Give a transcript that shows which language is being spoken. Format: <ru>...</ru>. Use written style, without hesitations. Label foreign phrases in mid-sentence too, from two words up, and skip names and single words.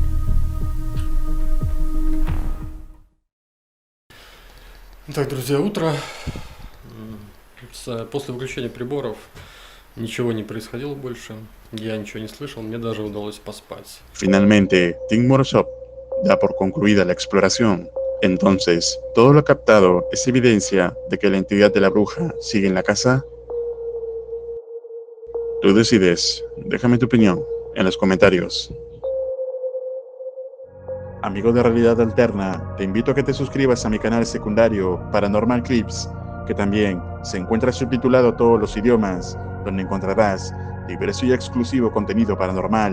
<ru>Так, друзья, утро. После выключения приборов ничего не происходило больше. Я ничего не слышал, мне даже удалось поспать.</ru> <es>Finalmente, Team Morozov da por concluida la exploración. Entonces, ¿todo lo captado es evidencia de que la entidad de la bruja sigue en la casa? Tú decides. Déjame tu opinión en los comentarios. Amigo de Realidad Alterna, te invito a que te suscribas a mi canal secundario Paranormal Clips, que también se encuentra subtitulado a todos los idiomas, donde encontrarás diverso y exclusivo contenido paranormal.</es>